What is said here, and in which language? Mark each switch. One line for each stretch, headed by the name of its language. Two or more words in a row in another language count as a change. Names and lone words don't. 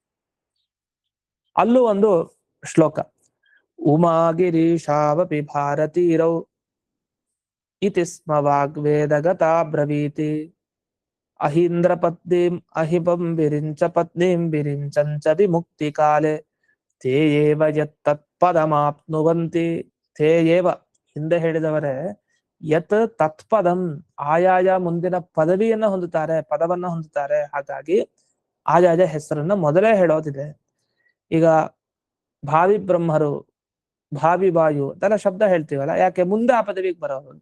Kannada: ಅಲ್ಲೂ ಒಂದು ಶ್ಲೋಕ
Sanskrit: ಉಮಾಗಿರೀಶಾವಪಿ ಭಾರತೀರೌ ಇತಿ ಸ್ಮ ವಾಗ್ವೇದಗತಾ ಬ್ರವೀತಿ ಅಹೀಂದ್ರ ಪತ್ನೀಂ ಅಹಿಪಂ ವಿರಿಂಚ ಪತ್ನೀಂ ವಿರಿಂಚಂಚ ವಿಮುಕ್ತಿ ಕಾಲೆ ತೇ ಏವ ಯತ್ತತ್ಪದಮಾಪ್ನುವಂತಿ. ತೇ ಏವ
Kannada: ಹಿಂದೆ ಹೇಳಿದವರೇ
Sanskrit: ಯತ್ ತತ್ಪದಂ
Kannada: ಆಯಾಯ ಮುಂದಿನ ಪದವಿಯನ್ನ ಹೊಂದುತ್ತಾರೆ, ಪದವನ್ನ ಹೊಂದುತ್ತಾರೆ. ಹಾಗಾಗಿ ಆಯಾಯ ಹೆಸರನ್ನ ಮೊದಲೇ ಹೇಳೋದಿದೆ. ಈಗ ಭಾವಿ ಬ್ರಹ್ಮರು, ಭಾವಿ ವಾಯು ಅಂತೆಲ್ಲ ಶಬ್ದ ಹೇಳ್ತೀವಲ್ಲ, ಯಾಕೆ ಮುಂದೆ ಆ ಪದವಿಗೆ ಬರೋರು ಅಂತ.